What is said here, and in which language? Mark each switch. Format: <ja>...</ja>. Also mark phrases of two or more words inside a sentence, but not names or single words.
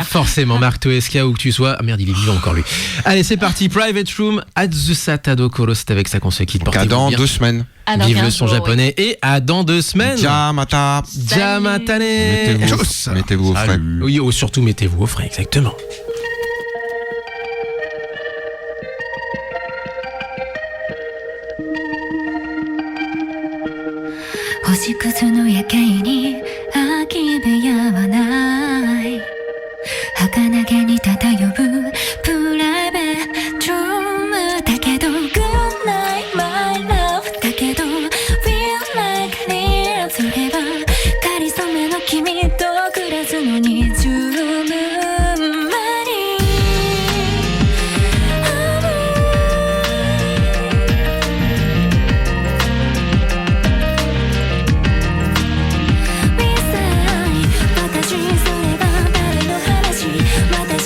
<fr>Forcément, Marc Toesca, où que tu sois. Ah merde, il est vivant encore lui. Allez, c'est parti. Private Room, Azusa Tadokoro. C'est avec ça qu'on se quitte. Donc à Portez-vous dans bien. 2 semaines. Alors, Vive le 15 son jours, japonais. Et à dans 2 semaines.</fr> <ja>Jamata. Jamatane.</ja> <fr>Mettez-vous au frais. Oui, surtout mettez-vous au frais, exactement.</fr> <ja>星屑の夜景に空き部屋はない儚げに漂うプライベートルームだけど</ja> <en>Good night my love</en> <ja>だけど</ja> <en>Feel like near</en> <ja>それはかりそめの君と暮らすのに十分間に私それが誰の話私</ja>